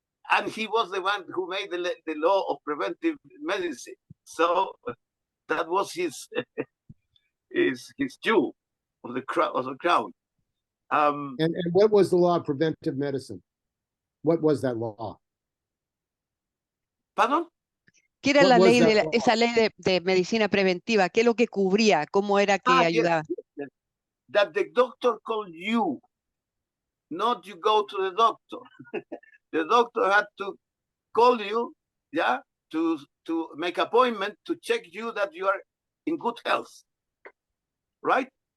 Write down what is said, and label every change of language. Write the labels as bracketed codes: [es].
[en] And he was the one who made the law of preventive medicine. So that was his due of the crown. And what was the law of preventive medicine? What was that law? Pardon? [es] ¿Qué era la ley esa ley de medicina preventiva? ¿Qué es lo que cubría? ¿Cómo era que ayudaba? [en] Yes. That the doctor called you, not you go to the doctor. The doctor had to call you, yeah, to make appointment to check you that you are in good health, right?